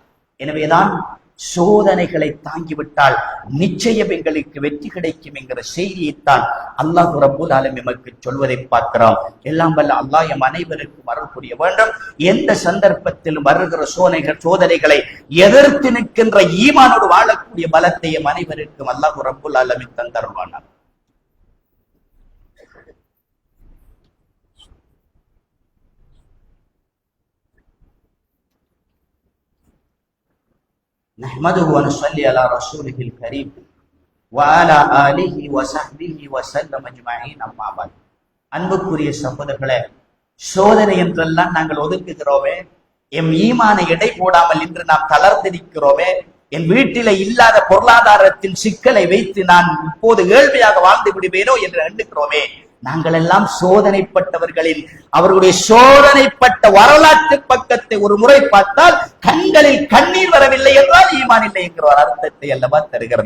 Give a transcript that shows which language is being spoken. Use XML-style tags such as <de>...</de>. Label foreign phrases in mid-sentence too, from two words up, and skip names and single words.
<ta>எனவேதான் சோதனைகளை தாங்கிவிட்டால் நிச்சயம் எங்களுக்கு வெற்றி கிடைக்கும் என்கிற செய்தியைத்தான் அல்லாஹ்</ta> <ar>رب العالمين</ar> <ta>நமக்கு சொல்வதை பார்க்கிறோம். எல்லாம் வல்ல அல்லாஹ் எம் அனைவருக்கும் அருள் புரிய வேண்டும். எந்த சந்தர்ப்பத்திலும் வருகிற சோதனைகளை எதிர்த்து நிற்கின்ற ஈமானோடு வாழக்கூடிய பலத்தை எம் அனைவருக்கும் அல்லாஹ்</ta> <ar>رب العالمين</ar> <ta>தந்தருள்வானார்.</ta> <ar>نحمده ونصلي على رسوله الكريم وعلى آله وصحبه وسلم أجمعين أما بعد.</ar> <ta>அன்புக்குரிய சகோதரர்களே, சோதனை என்றெல்லாம் நாங்கள் ஒதுக்குகிறோமே, எம் ஈமானை எடை போடாமல் இன்று நாம் தளர்ந்திருக்கிறோமே, என் வீட்டில இல்லாத பொருளாதாரத்தின் சிக்கலை வைத்து நான் இப்போது ஏழ்மையாக வாழ்ந்து விடுவேனோ என்று எண்ணுகிறோமே, நாங்கள் எல்லாம் சோதனைப்பட்டவர்களின் அவர்களுடைய சோதனைப்பட்ட வரலாற்று பக்கத்தை ஒரு முறை பார்த்தால் கண்களில் கண்ணீர் வரவில்லை என்றால் ஈமான் இல்லை என்கிற ஒரு அர்த்தத்தை அல்லவா தருகிறது.</ta>